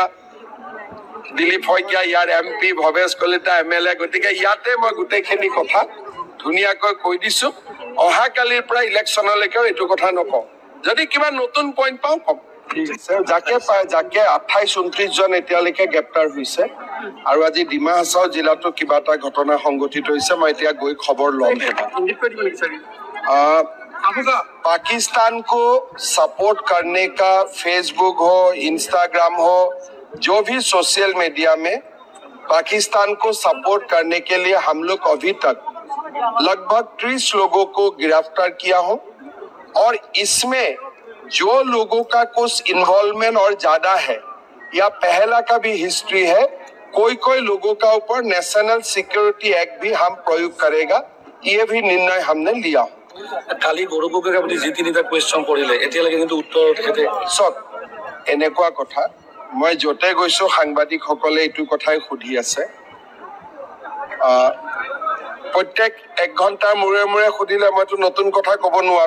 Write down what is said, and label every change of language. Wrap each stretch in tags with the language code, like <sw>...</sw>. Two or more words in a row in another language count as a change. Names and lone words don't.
<as>দিলীপ শইকীয়া ইয়াৰ MP, ভৱেশ কলিতা MLA, গতিকে ইয়াতে মই গোটেইখিনি কথা ধুনীয়াকৈ কৈ দিছো। অহাকালিৰ পৰা ইলেকশ্যনলৈকেও এইটো কথা নকওঁ, যদি কিবা নতুন পইণ্ট পাওঁ কম। যাকে 28-29 জন এতিয়ালৈকে গ্ৰেপ্তাৰ হৈছে। আৰু আজি ডিমা হাছাও জিলাতো কিবা এটা ঘটনা সংঘটিত হৈছে, মই এতিয়া গৈ খবৰ ল'ম।</as> <hi>पाकिस्तान को सपोर्ट करने का फेसबुक हो, इंस्टाग्राम हो, जो भी</hi> <en>social media</en> <hi>में पाकिस्तान को सपोर्ट करने के लिए हम लोग अभी तक लगभग 30 लोगों को गिरफ्तार किया हो। और इसमें जो लोगों का कुछ इन्वॉल्वमेंट और ज्यादा है या पहला का भी हिस्ट्री है, कोई लोगों का ऊपर नेशनल सिक्योरिटी एक्ट भी हम प्रयोग करेगा, ये भी निर्णय हमने लिया।</hi> <as>কালি গৌৰৱকে আপুনি যি তিনিটা কুৱেশ্যন কৰিলে এতিয়ালৈকে কিন্তু উত্তৰ তেখেতে চক এনেকুৱা কথা। মই য'তে গৈছো সাংবাদিকসকলে এইটো কথাই সুধি আছে। প্ৰত্যেক 1 ঘণ্টাৰ মূৰে মূৰে সুধিলে মইতো নতুন কথা ক'ব নোৱাৰো।</as>